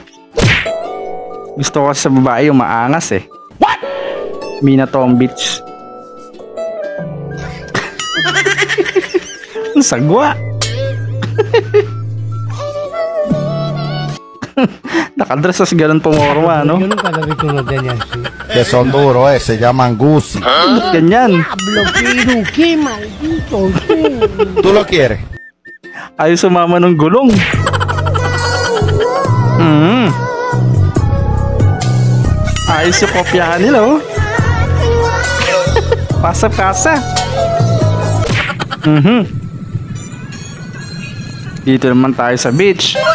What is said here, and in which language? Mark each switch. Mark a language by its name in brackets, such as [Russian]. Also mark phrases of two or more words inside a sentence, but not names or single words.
[Filipino] Gusto ko sa babae yung maangas eh. What? Mina Tombich. Ang sagwa. Nakadress as ganun pumorma, no? [Spanish] Que son duros, se llaman Gucci. [Filipino] Ganyan. [Spanish] Pero qué maldito. ¿Tú lo quieres? [Filipino] Ayaw sumama ng gulong. Ayos yung kopyahan nila, oh. Pasa-pasa. Dito naman tayo sa beach.